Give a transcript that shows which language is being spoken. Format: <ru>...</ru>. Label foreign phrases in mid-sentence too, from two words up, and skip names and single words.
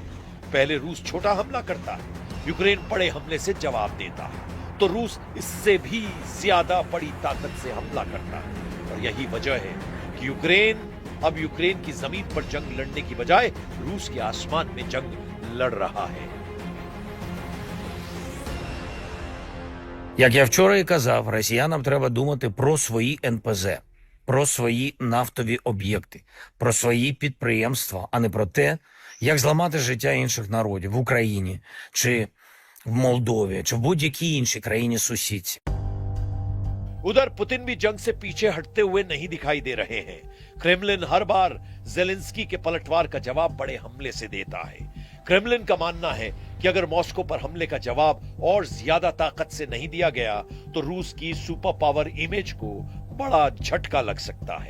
<hi>पहले रूस छोटा हमला करता है, यूक्रेन बड़े हमले से जवाब देता है, तो रूस इससे भी ज्यादा बड़ी ताकत से हमला करता है। और यही वजह है कि यूक्रेन की जमीन पर जंग लड़ने की बजाय रूस के आसमान में जंग लड़ रहा है।</hi> <uk>Як я вчора і казав, росіянам треба думати про свої НПЗ, про свої нафтові об'єкти, про свої підприємства, а не про те, як зламати життя інших народів в Україні, чи в Молдові, чи в будь-якій іншій країні-сусідці.</uk> <hi>उधर पुतिन भी जंग से पीछे हटते हुए नहीं दिखाई दे रहे हैं। क्रेमलिन हर बार ज़ेलेंस्की के पलटवार का जवाब बड़े हमले से देता है। क्रेमलिन का मानना है कि अगर मॉस्को पर हमले का जवाब और ज्यादा ताकत से नहीं दिया गया तो रूस की</hi> <en>super power image</en> <hi>को बड़ा झटका लग सकता है।</hi>